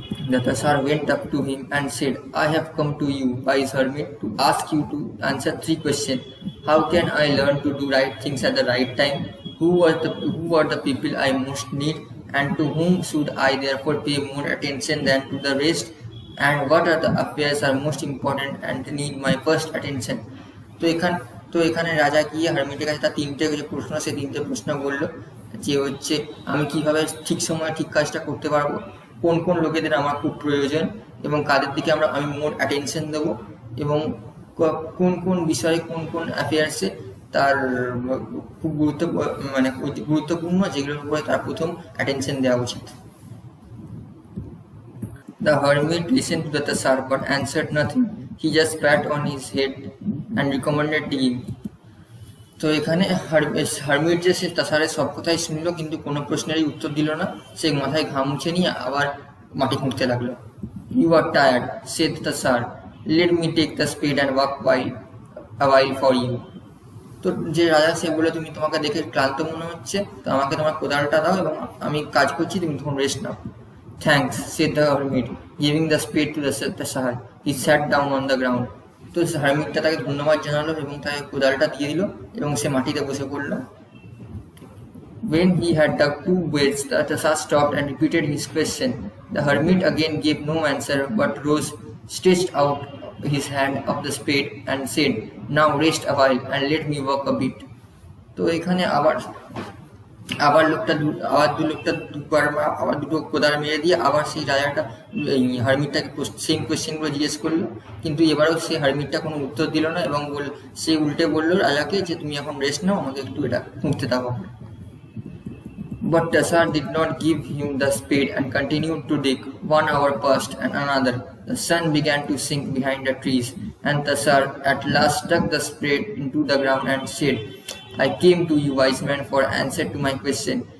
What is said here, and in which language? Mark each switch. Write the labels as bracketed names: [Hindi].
[English] The Tassar went up to him and said, I have come to you, wise hermit, to ask you to answer 3 questions. How can I learn to do right things at the right time? Who are the people I most need? And to whom should I therefore pay more attention than to the rest? And what are the affairs are most important and need my first attention? [Bangla] তো এখানে রাজা গিয়ে হারমিটের কাছে তার 3টে যে প্রশ্ন, সেই 3টে প্রশ্ন বললো যে হচ্ছে আমি কিভাবে ঠিক সময়ে ঠিক কাজটা করতে পারবো, কোন কোন লোকেদের আমার খুব প্রয়োজন এবং কাদের দিকে আমি [English] more attention [Bangla] দেবো, এবং কোন কোন বিষয়ে কোন কোন অ্যাফেয়ার্সে তার খুব গুরুত্বপূর্ণ যেগুলোর উপরে তার প্রথম অ্যাটেনশন দেওয়া উচিত। [English] The hermit listened to the Tassar but answered nothing. He just pat on his head and recommended digging. [Bangla] তো এখানে হারমিট যে সে তাসারের সব কথাই শুনলো কিন্তু কোনো প্রশ্নেরই উত্তর দিল না। সে মাথায় ঘাম মুছে নিয়ে আবার মাটি খুঁড়তে লাগলো। [English] You are tired, said the Tassar. Let me take the spade and walk a while for you. [Bangla] তো যে রাজা সে বলে তোমাকে দেখে ক্লান্ত মনে হচ্ছে, তো আমাকে তোমার কোদালটা দাও এবং আমি কাজ করছি, তুমি তখন rest now. [English] Thanks, said the hermit, giving the spade to the Tassar. He sat down on the ground. [Bangla] তো হারমিটটা তাকে ধন্যবাদ জানালো এবং তাকে কোদালটা দিয়ে দিল এবং সে মাটিতে বসে পড়ল। [English] When he had dug 2 wells, the Tassar stopped and repeated his question. The hermit again gave no answer but rose, stretched out his hand of the spade and said, "Now rest a while and let me work a bit." [Bangla] তো এখানে আবার আবার লোকটা লোকটা দুবার আবার দুটো কোদাল মেরে দিয়ে আবার সেই রাজাটা হারমিটটাকে সেম কোয়েশ্চেনগুলো জিজ্ঞেস করলো, কিন্তু এবারেও সেই হারমিটটা কোনো উত্তর দিল না এবং সে উল্টে বললো রাজাকে যে তুমি এখন রেস্ট নাও, আমাকে একটু এটা খুঁজতে থাকো। [English] But Tassar did not give him the spade and continued to dig. 1 hour passed and another. The sun began to sink behind the trees, and Tassar at last stuck the spade into the ground and said, "I came to you, wise man, for answer to my question.